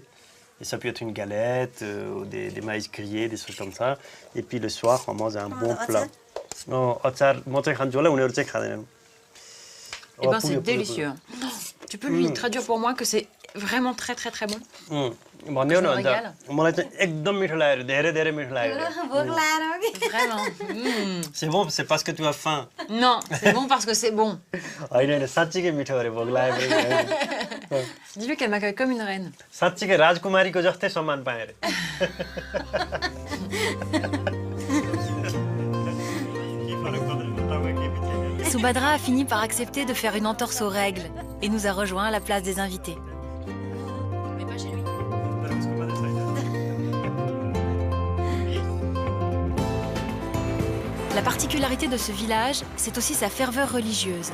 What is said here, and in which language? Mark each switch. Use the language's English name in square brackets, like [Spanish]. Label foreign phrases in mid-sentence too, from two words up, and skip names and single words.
[French] Et ça peut être une galette, ou des maïs grillés, des choses comme ça. Et puis le soir, on mange un bon plat. Non, Eh ben c'est délicieux. Tu peux lui traduire pour moi que c'est vraiment très bon? [Nepali] भन्यो [French] Je [Nepali] न [French] me [Nepali] अन्त [French] régale. [Nepali] मलाई चाहिँ एकदम मिठो लाग्यो धेरै धेरै मिठो लाग्यो भोक लाएर हो कि? [French] Vraiment. C'est bon, c'est parce que tu as faim. Non, c'est bon parce que c'est bon. [Nepali] होइन होइन साँच्चीकै मिठो अरे भोक लाग्यो भने [French] Dis-lui qu'elle m'accueille comme une reine. [Nepali] साँच्चीकै राजकुमारीको जस्तै सम्मान पाएँ अरे [French] Subhadra a fini par accepter de faire une entorse aux règles et nous a rejoints à la place des invités. Mais pas chez lui. La particularité de ce village, c'est aussi sa ferveur religieuse.